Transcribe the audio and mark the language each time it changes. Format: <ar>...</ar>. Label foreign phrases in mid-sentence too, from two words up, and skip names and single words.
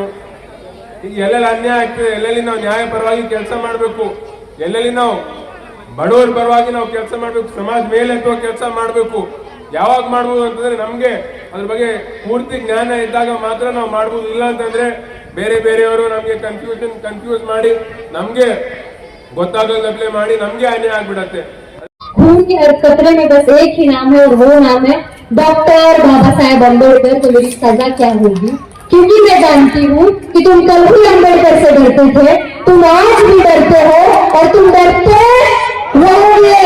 <kn>ಈಗ ಎಲ್ಲೆಲ್ಲಿ ಅನ್ಯಾಯ ಆಗ್ತದೆ, ಎಲ್ಲೆಲ್ಲಿ ನಾವು ನ್ಯಾಯ ಪರವಾಗಿ ಕೆಲಸ ಮಾಡ್ಬೇಕು, ಎಲ್ಲೆಲ್ಲಿ ನಾವು ಬಡವರ ಪರವಾಗಿ ನಾವು ಕೆಲಸ ಮಾಡ್ಬೇಕು, ಸಮಾಜ ಮೇಲೆ ಎತ್ತುವ ಕೆಲಸ ಮಾಡ್ಬೇಕು. ಯಾವಾಗ ಮಾಡ್ಬೋದು ಅಂತಂದ್ರೆ ನಮ್ಗೆ ಅದ್ರ ಬಗ್ಗೆ ಪೂರ್ತಿ ಜ್ಞಾನ ಇದ್ದಾಗ ಮಾತ್ರ ನಾವು ಮಾಡ್ಬೋದು. ಇಲ್ಲ ಅಂತಂದ್ರೆ ಬೇರೆಯವರು ನಮ್ಗೆ ಕನ್ಫ್ಯೂಸ್ ಮಾಡಿ, ನಮ್ಗೆ ಗೊತ್ತಾಗದಪ್ಲೆ ಮಾಡಿ ನಮ್ಗೆ ಅನ್ಯಾಯ ಆಗ್ಬಿಡತ್ತೆ.</kn> <hi>खून के हर कतरे में बस एक ही नाम है और वो नाम है डॉक्टर बाबा साहेब अम्बेडकर। तो मेरी सजा क्या होगी? क्योंकि मैं जानती हूँ कि तुम कल भी अम्बेडकर से डरते थे, तुम आज भी डरते हो और तुम डरते रहोगे।</hi>